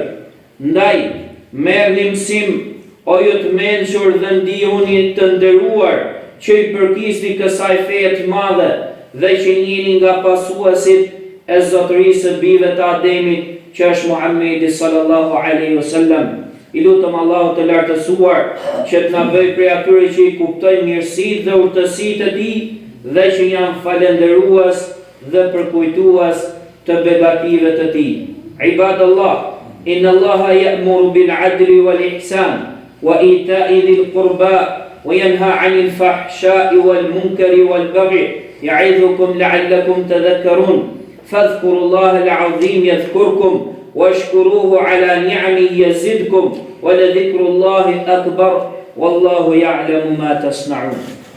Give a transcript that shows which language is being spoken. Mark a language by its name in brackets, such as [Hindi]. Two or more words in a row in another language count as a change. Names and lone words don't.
[Albanian] Ndaj, merrni mësim, o ju të mençur dhe ndihuni të nderuar, që i përkisni kësaj feje të madhe dhe që njeni nga pasuesit e zotërisë së bijve të Ademit, që është Muhamedi [Arabic] صلى الله عليه وسلم. [Albanian] I lutëm Allahu të lartësuar që të na bëjë prej atyre që i kuptojnë mirësitë dhe urtësitë e tij dhe që janë falënderues dhe përkujtues të begative të tij. [Arabic] عباد الله إن الله يأمر بالعدل والإحسان وإيتاء ذي القربى وينهى عن الفحشاء والمنكر والبغي يعظكم لعلكم تذكرون فاذكروا الله العظيم يذكركم واشكروه على نعمه يزدكم ولذكر الله أكبر والله يعلم ما تصنعون.